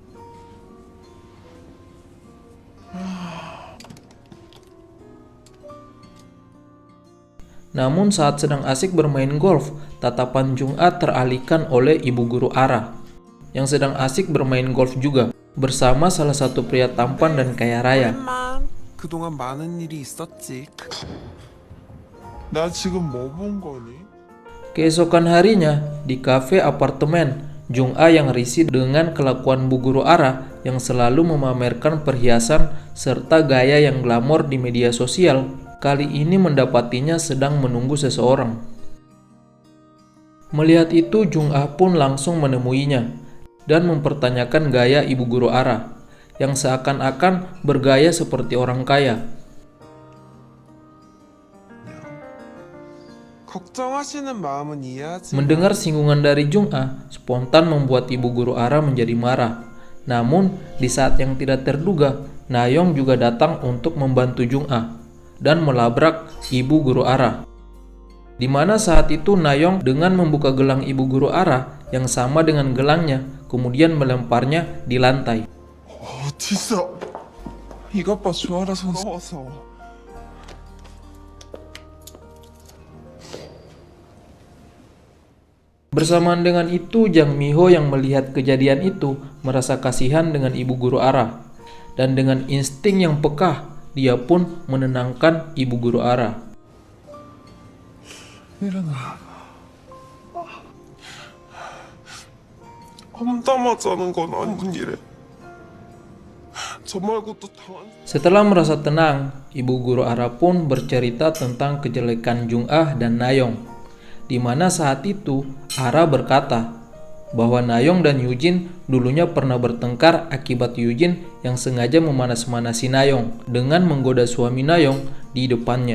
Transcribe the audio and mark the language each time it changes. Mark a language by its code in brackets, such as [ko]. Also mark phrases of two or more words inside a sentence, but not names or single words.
[id] Namun saat sedang asik bermain golf, tatapan Jung-a teralihkan oleh ibu guru Ara yang sedang asik bermain golf juga bersama salah satu pria tampan dan kaya raya. [ko] 그동안 많은 일이 있었지. 나 지금 뭐 본 거니? [id] Keesokan harinya, di kafe apartemen, Jung-a yang risih dengan kelakuan Bu Guru Ara yang selalu memamerkan perhiasan serta gaya yang glamor di media sosial, kali ini mendapatinya sedang menunggu seseorang. Melihat itu, Jung-a pun langsung menemuinya dan mempertanyakan gaya Ibu Guru Ara yang seakan-akan bergaya seperti orang kaya. [ko] 걱정하시는 마음은 이해하지. [id] Mendengar singgungan dari Jung-ah, spontan membuat ibu guru Ara menjadi marah. Namun, di saat yang tidak terduga, Na-yong juga datang untuk membantu Jung-ah dan melabrak ibu guru Ara. Di mana saat itu Na-yong dengan membuka gelang ibu guru Ara yang sama dengan gelangnya, kemudian melemparnya di lantai. [ko] 어딨어? 이것 봐, 주아라 선수. [id] Bersamaan dengan itu, Jang Mi-ho yang melihat kejadian itu merasa kasihan dengan ibu guru Ara. Dan dengan insting yang peka, dia pun menenangkan ibu guru Ara. [ko] 일어나. 험담하자는 건 아닌 일에. 저 말고 또 당한. [id] Setelah merasa tenang, ibu guru Ara pun bercerita tentang kejelekan Jung-ah dan Na-yong. Di mana saat itu Ara berkata bahwa Na-yong dan Yujin dulunya pernah bertengkar akibat Yujin yang sengaja memanas-manasi Na-yong dengan menggoda suami Na-yong di depannya.